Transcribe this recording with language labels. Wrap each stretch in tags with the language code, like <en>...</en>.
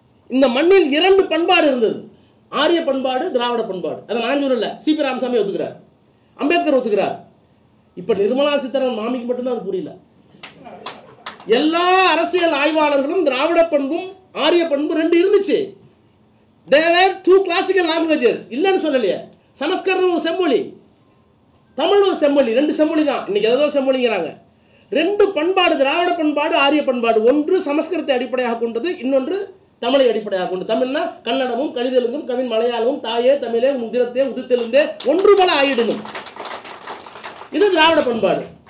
<ta>இந்த மண்ணில் 2 பண்பாடு இருந்தது, ஆரிய பண்பாடு, திராவிட பண்பாடு. அதை நான் சொல்லல, சிபி ராமசாமி ஒத்துக்கிறார், அம்பேத்கர் ஒத்துக்கிறார். இப்ப நிர்மலா சீதாராமன் மாமிக்கு மட்டும்தான் அது புரியல. எல்லா அரசியல் ஆய்வாளர்களும் திராவிட பண்பும் ஆரிய பண்பு 2 இருந்துச்சு.</ta> <en>There were 2 classical languages,</en> <ta>இல்லைன்னு சொல்லலையே. சமஸ்கிருதம் ஒரு செம்மொழி, தமிழ் ஒரு செம்மொழி, 2 செம்மொழி தான். இன்னைக்கு ஏதோ செம்மொழிங்கிறாங்க. 2 பண்பாடு, திராவிட பண்பாடு, ஆரிய பண்பாடு. ஒன்று சமஸ்கிருதத்தை அடிப்படையாக கொண்டது, இன்னொன்று தமிழை அடிப்படையாக கொண்டு. தமிழ்னா கன்னடமும் கலிதெலுங்கும் கவின் மலையாளமும் தாயே தமிழே உதிரத்தே உதித்தெலுந்தே ஒன்று போல ஆயிடணும். இது திராவிட பண்பாடு.</ta>